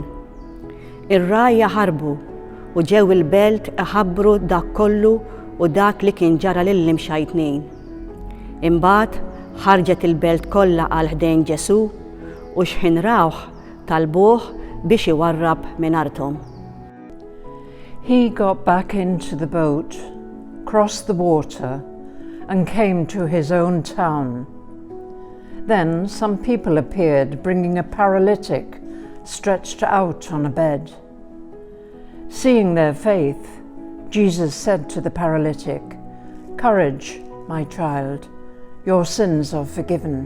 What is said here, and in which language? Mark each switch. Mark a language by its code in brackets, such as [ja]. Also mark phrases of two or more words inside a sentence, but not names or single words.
[mt] Ir-rajja ħarbu u ġew il-belt iħabbru dak kollu u dak li kien ġara lill-imxajtnin. Imbagħad ħarġet il-belt kollha għal ħdejn Ġesu u x'ħin rawh talbuh biex iwarrab minn arthom. [en] He got back into the boat, crossed the water, and came to his own town. Then some people appeared, bringing a paralytic stretched out on a bed. Seeing their faith, Jesus said to the paralytic, "Courage, my child, your sins are forgiven."